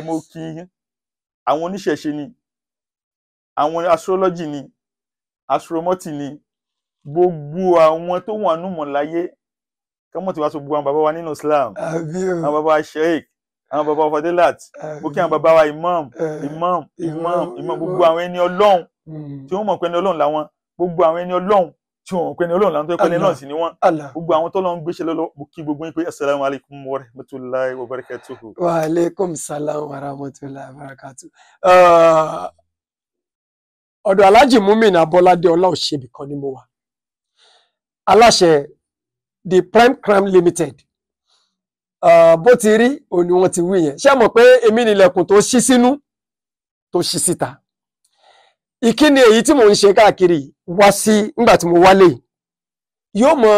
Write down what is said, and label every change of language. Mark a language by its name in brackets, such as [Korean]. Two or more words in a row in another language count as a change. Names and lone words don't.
[Yoruba] mo kí àwọn oníṣẹ̀ṣe ni àwọn astrology ni astromọ́tì ni gbogbo àwọn tó wà nù mọ̀ láyé kọ́mọ̀ tí wàá sọ gbogbo àwọn bàbá wa nínú Islam àbí o àwọn bàbá wa sheik àwọn bàbá wa Fadilat mo kí àwọn bàbá wa imam gbogbo àwọn ẹni Ọlọ́run tí wọ́n mọ̀ pé ẹni Ọlọ́run làwọn gbogbo àwọn ẹni Ọlọ́run tí wọ́n mọ̀ pé ẹni Ọlọ́run làwọn tó yẹ pé ẹni Ọlọ́run sì ni wọ́n gbogbo àwọn tó lọ́n gbéṣẹ́ lọ́lọ́ mo kí gbogbo yín pé [Arabic] السلام عليكم ورحمة الله وبركاته. وعليكم السلام ورحمة الله وبركاته. [Yoruba] ọ̀dọ̀ Alhaji Mumin Abolade Ọláòṣèbí kan ni mo wà aláṣẹ the Prime Crime Limited bó ti rí òní wọn ti wí yẹn ṣé mọ̀ pé èmi nílẹ̀kùn tó ṣí sínú tó ṣí síta ìkíni èyí tí mò ń ṣe káàkiri wá sí nígbà tí mo wálé yóò